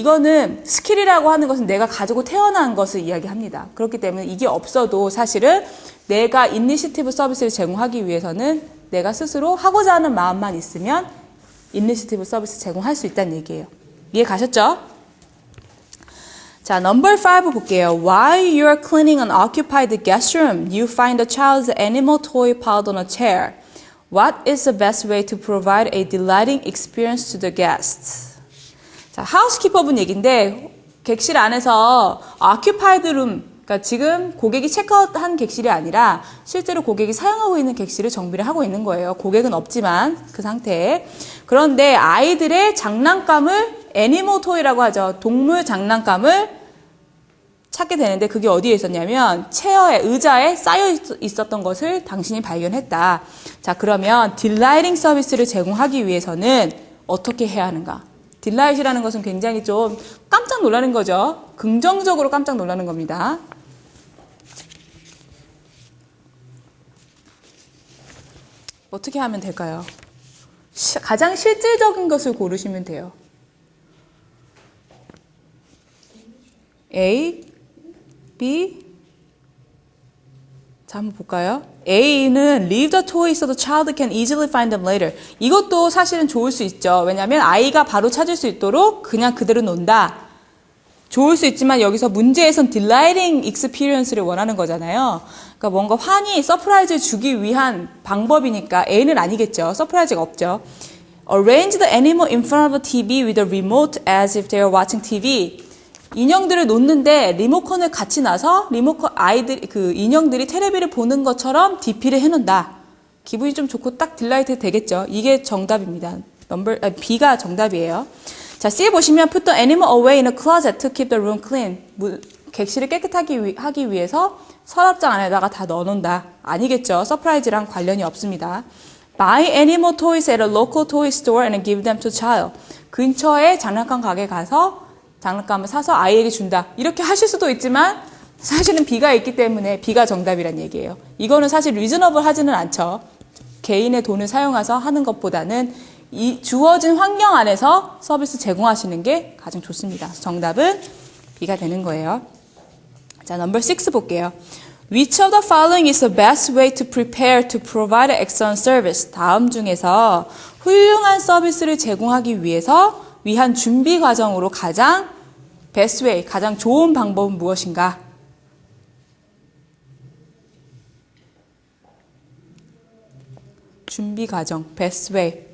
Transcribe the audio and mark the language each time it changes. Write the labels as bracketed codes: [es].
[ko] 이거는 스킬이라고 하는 것은 내가 가지고 태어난 것을 이야기합니다. 그렇기 때문에 이게 없어도 사실은 내가 이니시티브 서비스를 제공하기 위해서는 내가 스스로 하고자 하는 마음만 있으면 이니시티브 서비스 제공할 수 있다는 얘기예요. 이해 가셨죠? 자, number 5 볼게요. [en] While you're cleaning an occupied guest room, you find a child's animal toy piled on a chair. What is the best way to provide a delighting experience to the guests? [ko] 자, 하우스키퍼분 얘기인데 객실 안에서 occupied room, 그러니까 지금 고객이 체크아웃한 객실이 아니라 실제로 고객이 사용하고 있는 객실을 정비를 하고 있는 거예요. 고객은 없지만 그 상태에. 그런데 아이들의 장난감을 애니멀 토이라고 하죠. 동물 장난감을 찾게 되는데 그게 어디에 있었냐면 체어에, 의자에 쌓여 있었던 것을 당신이 발견했다. 자, 그러면 딜라이팅 서비스를 제공하기 위해서는 어떻게 해야 하는가? 딜라이트라는 것은 굉장히 좀 깜짝 놀라는 거죠. 긍정적으로 깜짝 놀라는 겁니다. 어떻게 하면 될까요? 가장 실질적인 것을 고르시면 돼요. A, B. 자, 한번 볼까요? [en] A는 leave the toys so the child can easily find them later. [ko] 이것도 사실은 좋을 수 있죠. 왜냐하면 아이가 바로 찾을 수 있도록 그냥 그대로 논다. 좋을 수 있지만 여기서 문제에선 [en] delighting experience [ko] 를 원하는 거잖아요. 그러니까 뭔가 환희, 서프라이즈를 주기 위한 방법이니까 A는 아니겠죠. 서프라이즈가 없죠. [en] Arrange the animal in front of the TV with a remote as if they are watching TV. [ko] 인형들을 놓는데 리모컨을 같이 놔서 인형들이 텔레비를 보는 것처럼 DP를 해놓는다. 기분이 좀 좋고 딱 딜라이트 되겠죠. 이게 정답입니다. B가 정답이에요. 자, C 보시면 [en] put the animal away in a closet to keep the room clean. [ko] 객실을 깨끗하게 하기 위해서 서랍장 안에다가 다 넣어놓는다. 아니겠죠. 서프라이즈랑 관련이 없습니다. [en] Buy animal toys at a local toy store and give them to child. [ko] 근처에 장난감 가게 가서 장난감을 사서 아이에게 준다. 이렇게 하실 수도 있지만 사실은 B가 있기 때문에 B가 정답이란 얘기예요. 이거는 사실 리즈너블 하지는 않죠. 개인의 돈을 사용해서 하는 것보다는 이 주어진 환경 안에서 서비스 제공하시는 게 가장 좋습니다. 정답은 B가 되는 거예요. 자, number 6 볼게요. [en] Which of the following is the best way to prepare to provide an excellent service? [ko] 다음 중에서 훌륭한 서비스를 제공하기 위한 준비 과정으로 가장 [en] best way, [ko] 가장 좋은 방법은 무엇인가? 준비 과정, [en] best way.